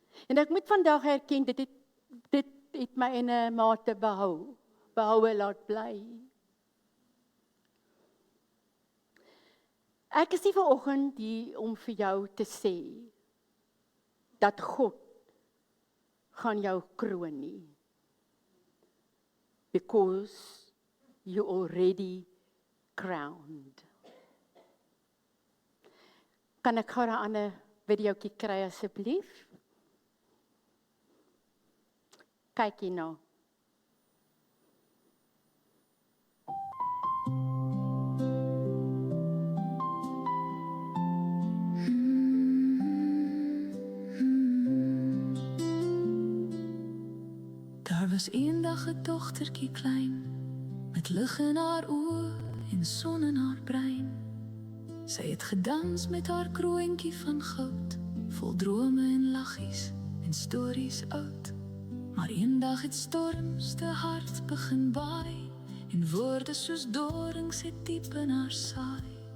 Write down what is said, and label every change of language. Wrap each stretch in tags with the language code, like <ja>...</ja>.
<af>En ek moet vandag erken, dit het my in 'n mate behoue laat bly. Ek is nie vanoggend hier om vir jou te sê, dat God gaan jou kroon nie.</af> <en>Because you already crowned.</en> <af>Kan ek gou 'n ander videoetjie kry asseblief? Kyk hier nou. Daar was eendag 'n dogtertjie klein, met lig in haar oë en son in haar brein. Sy het gedans met haar kroontjie van goud, vol drome en laggies en stories oud. Maar eendag het storms te hard begin baai, en woorde soos dorings het diep in haar saai.</af>